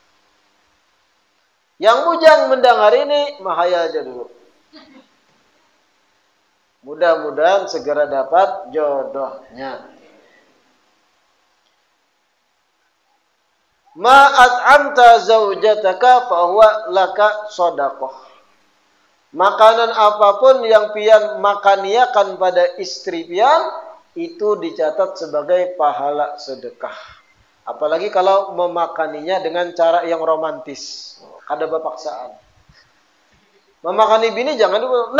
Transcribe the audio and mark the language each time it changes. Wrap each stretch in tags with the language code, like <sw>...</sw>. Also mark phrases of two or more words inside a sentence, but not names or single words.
<bjn>Yang bujang mendengar ini, mahayal aja dulu. Mudah-mudahan segera dapat jodohnya.</bjn> <ar>ما أطعمت زوجتك فهو لك صدقة.</ar> <bjn>Makanan apapun yang pian makaniakan pada istri pian, itu dicatat sebagai pahala sedekah. Apalagi kalau memakaninya dengan cara yang romantis. Ada paksaan. Memakani bini jangan dulu.</bjn>